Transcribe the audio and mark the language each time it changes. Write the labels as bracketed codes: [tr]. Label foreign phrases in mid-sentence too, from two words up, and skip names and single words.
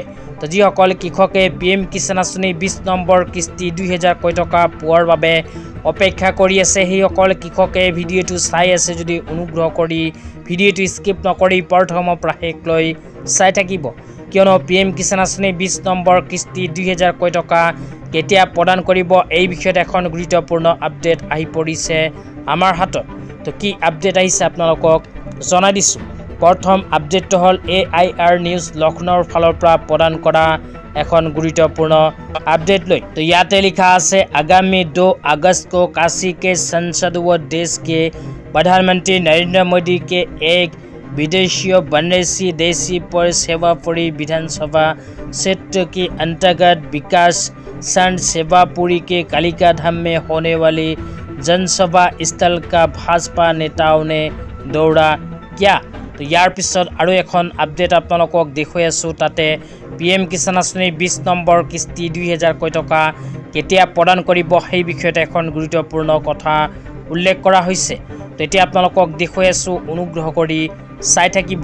[as] তো যিসকল কৃষকে PM কিষাণ আঁচনি ২০ নম্বৰ কিস্তি ২,০০০ টকা পোৱাৰ বাবে অপেক্ষা কৰি আছে, সেইসকল কৃষকে ভিডিঅ'টো চাই আছে যদি অনুগ্ৰহ কৰি ভিডিঅ'টো স্কিপ নকৰি প্ৰথমৰ পৰা শেষলৈ চাই থাকিব, কিয়নো PM কিষাণ আঁচনি ২০ নম্বৰ কিস্তি ২,০০০ টকা কেতিয়া প্ৰদান কৰিব এই বিষয়ত এখন গুৰুত্বপূৰ্ণ আপডেট আহি পৰিছে আমাৰ হাতত। তো কি আপডেট আহিছে আপোনালোকক জনাই দিছোঁ। প্ৰথম আপডেটটো হ'ল AIR নিউজ লক্ষ্ণৌৰ ফালৰ পৰা প্ৰদান কৰা এখন গুৰুত্বপূৰ্ণ আপডেট লৈ। তো ইয়াতে লিখা আছে আগামী ২ আগষ্ট [hi] को काशी के संसद व देश के प्रधानमंत्री नरेंद्र मोदी के एक विदेशी बनरेसी देशी पर सेवापुरी विधानसभा क्षेत्र के अंतर्गत विकास संघ सेवापुरी के कालिका धाम में होने वाली जनसभा स्थल का भाजपा नेताओं ने दौरा किया। [as] তো ইয়াৰ পিছত আৰু এখন আপডেট আপোনালোকক দেখুৱাই আছোঁ। তাতে PM কিষাণ আঁচনি ২০ নম্বৰ কিস্তি ২,০০০ টকা কেতিয়া প্ৰদান কৰিব সেই বিষয়ত এখন গুৰুত্বপূৰ্ণ কথা উল্লেখ কৰা হৈছে। তো এতিয়া আপোনালোকক দেখুৱাই আছোঁ, অনুগ্ৰহ কৰি চাই থাকিব।